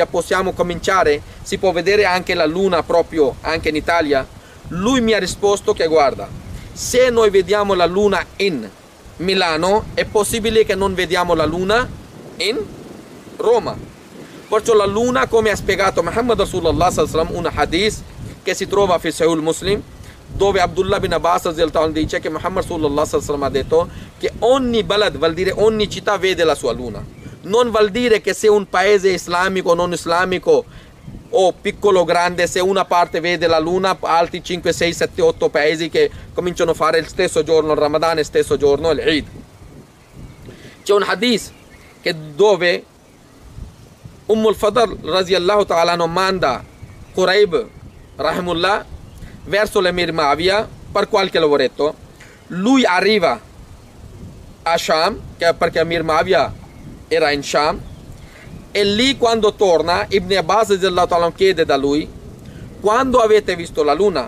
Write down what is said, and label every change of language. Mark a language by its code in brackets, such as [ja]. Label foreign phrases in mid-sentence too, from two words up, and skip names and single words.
[it] Possiamo cominciare? Si può vedere anche la luna proprio anche in Italia? Lui mi ha risposto che guarda, se noi vediamo la luna in Milano è possibile che non vediamo la luna in Roma. Perciò la luna, come ha spiegato Muhammad Rasulullah [ar] صلى الله عليه وسلم, [it] un hadith che si trova in Sahih Muslim, dove Abdullah bin Abbas dice che Muhammad Rasulullah [ar] صلى الله عليه وسلم [it] ha detto che ogni balad, vuol dire ogni città vede la sua luna. Non vuol dire che se un paese islamico o non islamico o piccolo o grande, se una parte vede la luna, altri 5, 6, 7, 8 paesi che cominciano a fare il stesso giorno il Ramadan e il stesso giorno l'Eid. C'è un hadith che dove al-Fadl [ar] رضي الله تعالى [it] manda Quraib rahimullah verso l'Emir Muawiyah per qualche lavoretto. Lui arriva a Sham perché Emir Muawiyah era in Sham e lì quando torna Ibn Abbas [ar] رضي الله تعالى [it] chiede da lui quando avete visto la luna.